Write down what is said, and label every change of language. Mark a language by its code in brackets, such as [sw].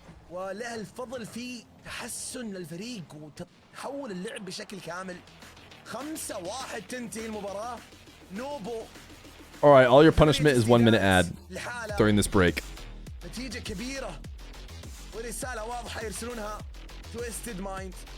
[ar] وله الفضل في تحسن للفريق وتحول اللعب بشكل كامل. 5-1 تنتهي المباراة. نوبو. [en] All right, all your punishment is 1 minute ad during this break. [ar] نتيجة كبيرة ورسالة واضحة يرسلونها تويستد مايند.